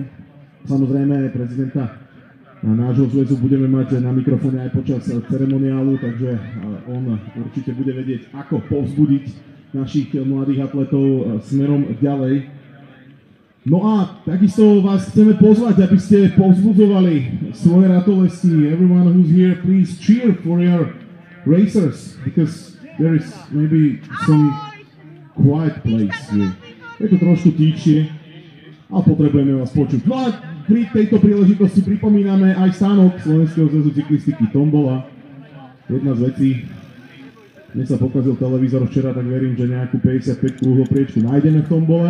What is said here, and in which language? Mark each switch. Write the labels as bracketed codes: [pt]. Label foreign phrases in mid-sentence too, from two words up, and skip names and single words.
[sk] Samozrejme, prezidenta nášho zväzu budeme mať na mikrofóne aj počas ceremoniálu, takže on určite bude vedieť, ako povzbudiť našich mladých atletov smerom ďalej. No a takisto vás chceme pozvať, aby ste povzbudzovali svoje ratolesti. [en] Everyone who's here, please cheer for your racers, because there is maybe some quiet place here. [sk] Je to trošku tichšie a potrebujeme vás počuť. No a pri tejto príležitosti pripomíname aj stánok Slovenského zväzu cyklistiky Tombola. Jedna z vecí, mne sa pokazil televízor včera, tak verím, že nejakú 55 kruhopriečku nájdeme v Tombole.